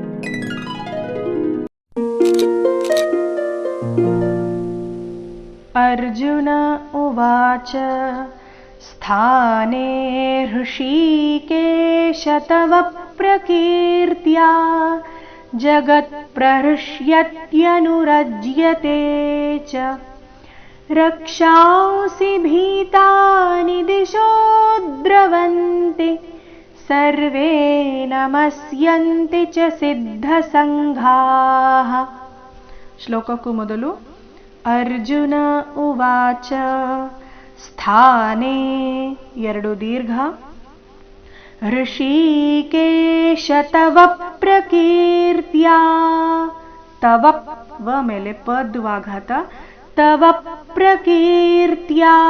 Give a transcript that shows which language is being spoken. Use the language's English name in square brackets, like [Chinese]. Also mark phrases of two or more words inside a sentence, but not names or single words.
[Sanskrit] अर्जुन उवाच स्थाने हृषीकेश तव प्रकीर्त्या जगत्प्रहृष्यत्यनुरज्यते च रक्षांसि भीतानि दिशो द्रवन्ति सर्वे नमस्यन्ति च सिद्धसङ्घाः. [Kannada] ಶ್ಲೋಕಕ್ಕೂ ಮೊದಲು [Sanskrit] ಅರ್ಜುನ ಉವಾಚ ಸ್ಥಾನೇ [Kannada] ಎರಡು ದೀರ್ಘ [Sanskrit] ಋಷಿಕೇಶ ತವ ಪ್ರಕೀರ್ತ್ಯಾ ತವ [Kannada] ವ ಮೇಲೆ ಪದ್ವಾಘಾತ [Sanskrit] ತವ ಪ್ರಕೀರ್ತ್ಯಾ